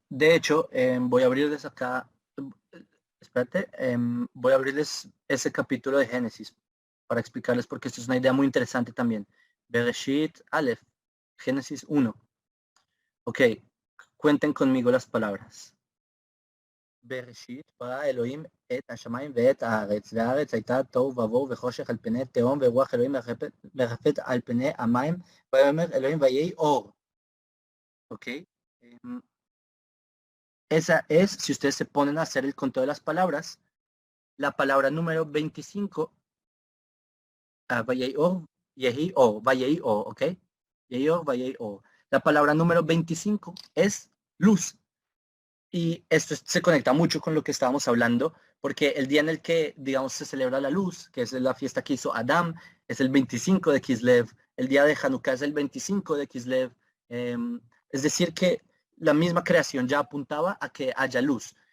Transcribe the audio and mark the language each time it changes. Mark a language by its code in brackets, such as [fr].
[es] De hecho, voy a abrirles acá, espérate, voy a abrirles ese capítulo de Génesis para explicarles porque esto es una idea muy interesante también. Bereshit Aleph, Génesis 1. Ok, cuenten conmigo las palabras. [he] בראשית ברא אלוהים את השמיים ואת הארץ, והארץ הייתה תוהו ובוהו וחושך על פני תהום, ורוח אלוהים מרחפת על פני המים, ויאמר אלוהים ויהי אור. [es] ¿Ok? Esa es, si ustedes se ponen a hacer el conteo de las palabras, la palabra número 25, [he] ויהי אור, יהי אור, ויהי אור, [es] ¿ok? [he] יהי אור, ויהי אור. [es] La palabra número 25 es luz. Y esto se conecta mucho con lo que estábamos hablando, porque el día en el que, digamos, se celebra la luz, que es la fiesta que hizo Adam, es el 25 de Kislev, el día de Hanukkah es el 25 de Kislev, es decir, que la misma creación ya apuntaba a que haya luz.